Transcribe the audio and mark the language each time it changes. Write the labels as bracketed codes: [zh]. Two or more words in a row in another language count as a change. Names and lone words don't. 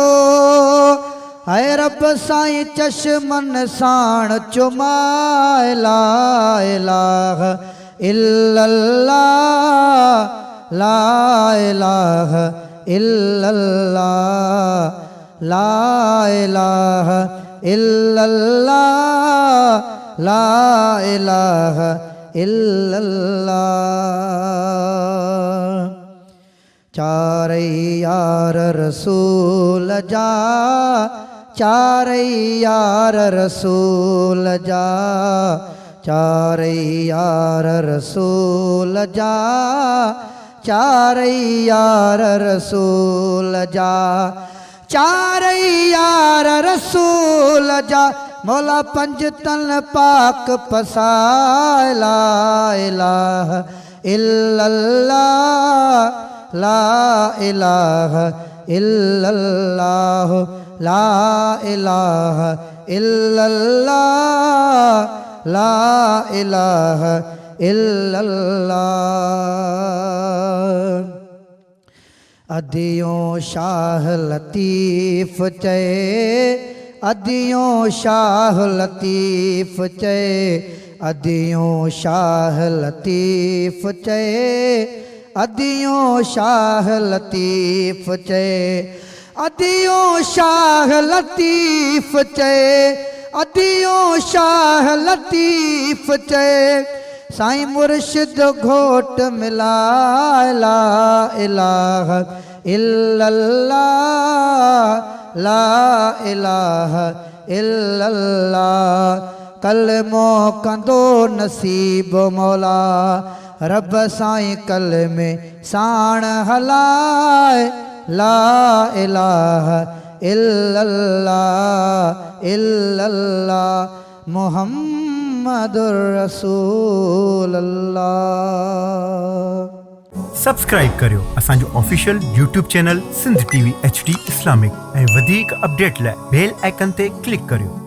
[sd] ऐ रब साईं चश्मन साण चुमाए [ar] لا إله إلا الله لا إله إلا الله لا إله إلا الله لا إله إلا الله. [sd] चारै यार रसूल जा, चारै यार रसूल जा, चारै यार रसूल जा, चारै यार रसूल जा, चारै यार रसूल जा। मौला पंज तन पाक पसाए [ar] لا إله إلا الله لا إله إلا الله لا إله إلا الله لا إله إلا الله. [sd] अदियों शाह लतीफ़ चए, अदियों शाह लतीफ़ चए, अदियों शाह लतीफ़ चए, अदियों शाह लतीफ़ चए, अदियों शाह लतीफ़ चए, अदियों शाह लतीफ़ चए। साईं मुर्शिद घोट मिलाए [ar] لا إله إلا الله لا إله إلا الله. [sd] कलमो कंदो नसीब मौला, रब साईं कलमे साण हलाए [ar] لا إله إلا الله إلا الله محمد رسول الله. [sd] सब्सक्राइब करियो असांजो [en] official YouTube channel [sd] सिंध टीवी HD इस्लामिक ऐं वधीक अपडेट लाइ [en] bell icon [sd] ते क्लिक करियो।